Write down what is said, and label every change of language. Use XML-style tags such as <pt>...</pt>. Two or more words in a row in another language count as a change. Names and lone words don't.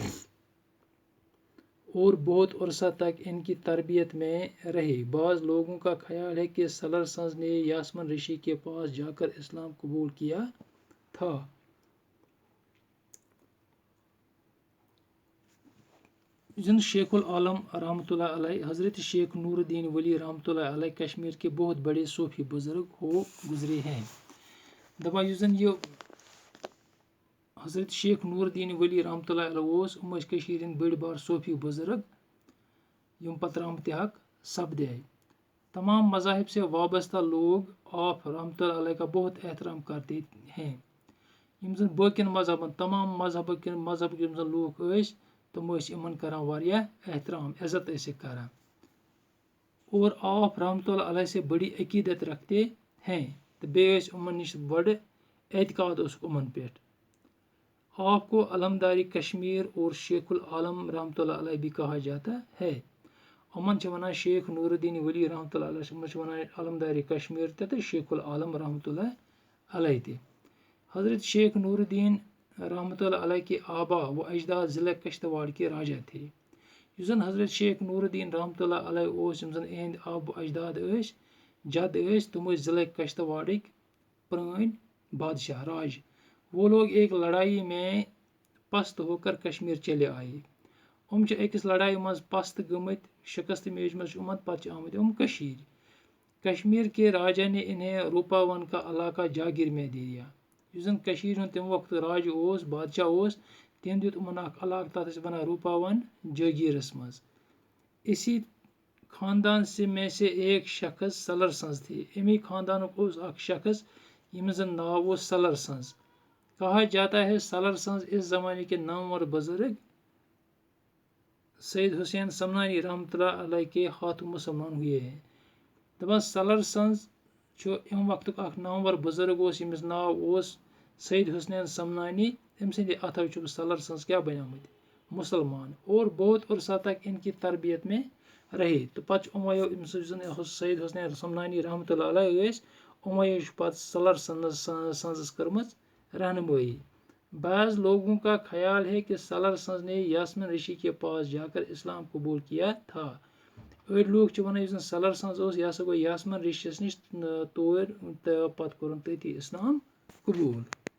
<ur>اور بہت عرصہ تک ان کی تربیت میں رہے بعض لوگوں کا خیال ہے کہ سلر سنز نے یاسمین ریشی کے پاس جا کر اسلام قبول کیا تھا جن شیخ العالم رحمتہ اللہ علیہ حضرت شیخ نور الدین ولی رحمتہ اللہ علیہ کشمیر کے بہت بڑے صوفی بزرگ ہو گزرے ہیں</ur> <ks>دپان یُس زن یہ حضرت شیخ نور الدین ولی رحمتہ اللہ علیہ اوس یِم ٲسۍ کٔشیٖرِ ہِنٛدۍ بٔڑۍ بار صوفی بزرگ یِم پتہٕ رحمتِ حق سپدے</ks> <ur>تمام مذاہب سے وابستہ لوگ آپ رحمتہ اللہ علیہ کا بہت احترام کرتے ہیں</ur> <ks>یِم زن باقین مذہبن تمام مذہبٕکۍ یِم زن لوٗکھ ٲسۍ تِم ٲسۍ یِمن کران واریاہ احترام عزت ٲسِکھ کران</ks> <ur>اور آپ رحمتہ اللہ علیہ سے بڑی عقیدت رکھتے ہیں</ur> <ks>تہٕ بیٚیہِ ٲسۍ یِمن نِش بڑٕ اعتقاد اوسُکھ یِمن پٮ۪ٹھ</ks> <ur>آپ کو علمداری کشمیر اور شیخ العالم رحمتہ اللہ علیہ بھی کہا جاتا ہے</ur> <ks>یِمن چھِ ونان شیخ نور الدین ولی رحمتہ اللہ علیہ یِمن چھِ ونان علمداری کشمیر تہِ تہٕ شیخ العالم رحمتہ اللہ علیہ تہِ حضرت شیخ</ks> <ur>نور الدین رحمتہ اللہ علیہ کے آبا و اجداد ضلع کشتواڑ کے راجا تھے</ur> <ks>یُس زن حضرت شیخ نور الدین رحمتہ اللہ علیہ اوس یِم زن اہنٛدۍ آب و اجداد ٲسۍ جد ٲسۍ تِم ٲسۍ ضلع کشتواڑٕکۍ پرٲنۍ بادشاہ راج</ks> <ur>وہ لوگ ایک لڑائی میں پست ہو کر کشمیر چلے آئے</ur> <ks>چھِ أکِس لڑایہِ منٛز پست گٔمٕتۍ شکست میجمٕژ چھِ یِمن پتہٕ چھِ آمٕتۍ</ks> <ur>کشمیر کے راجا نے انہیں روپاون کا علاقہ جاگیر میں دیا</ur> <ks>یُس زن کٔشیٖرِ ہُنٛد تمہِ وقتہٕ راجہِ اوس بادشاہ اوس تٔمۍ دیُت یِمن اکھ علاقہٕ تتھ ٲسۍ ونان روپاون جٲگیٖرس منٛز</ks> <ur>اسی خاندان میں سے ایک شخص سلر سنز تھے</ur> <ks>امی خاندانُک اوس اکھ شخص ییٚمِس زن ناو اوس سلر سنز</ks> <ur>کہا جاتا ہے سلر سنز اس زمانے کے نامور بزرگ سید حسین سمنانی رحمتہ اللہ علیہ کے ہاتھوں مسلمان ہوئے ہیں</ur> <ks>دپان سلر سنز چھُ اَمہِ وقتُک اکھ نامور بزرگ اوس ییٚمِس ناو اوس سید حسین سمنانی أمۍ سٕنٛدِ اَتھو چھُ سلر سنز کیٛاہ بنیومٕتۍ مسلمان</ks> <ur>اور بہت عرصہ تک ان کی تربیت میں رہے</ur> <ks>تہٕ پتہٕ چھُ یِمو یُس زن سید حسین سمنانی رحمتہ اللہ علیہ ٲسۍ یِمو چھُ پتہٕ سلر سنزس کٔرمٕژ رہنمائی</ks> <ur>بعض لوگوں کا خیال ہے کہ سلر سنز نے یاسمین ریشی کے پاس جا کر اسلام قبول کیا تھا</ur> <ks>أڑۍ لوٗکھ چھِ ونان یُس زن سلر سنز اوس یہِ ہسا گوٚو یاسمین ریشیَس نِش تور تہٕ پتہٕ کوٚرُن تٔتی اسلام قبوٗل</ks>